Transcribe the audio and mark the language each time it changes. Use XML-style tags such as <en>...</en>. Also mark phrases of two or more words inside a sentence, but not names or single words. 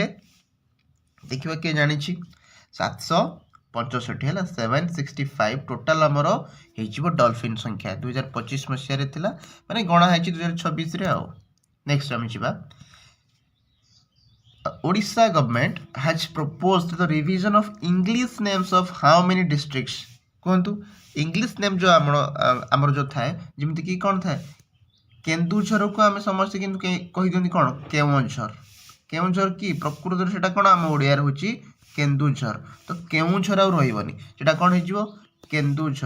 <or>ଦେଖିବା କିଏ ଜାଣିଛି? 765 ହେଲା, 765 ଟୋଟାଲ ଆମର ହେଇଯିବ ଡଲଫିନ୍ ସଂଖ୍ୟା। 2025 ମସିହାରେ ଥିଲା, ମାନେ ଗଣା ହେଇଛି 2026ରେ। ଆଉ ନେକ୍ସଟ ଆମେ ଯିବା,</or> <en>Odisha government has proposed the revision of English names of how many districts?</en> <or>କୁହନ୍ତୁ</or> <en>English name</en> <or>ଯେଉଁ ଆମର ଯେଉଁ ଥାଏ, ଯେମିତିକି କ'ଣ ଥାଏ, କେନ୍ଦୁଝରକୁ ଆମେ ସମସ୍ତେ କିନ୍ତୁ କହିଦିଅନ୍ତି କ'ଣ କେଉଁଝର। କେଉଁଝର କି ପ୍ରକୃତରେ ସେଟା କ'ଣ ଆମ ଓଡ଼ିଆରେ ହେଉଛି କେନ୍ଦୁଝର। ତ କେଉଁଝର ଆଉ ରହିବନି, ସେଟା କ'ଣ ହେଇଯିବ କେନ୍ଦୁଝର।</or>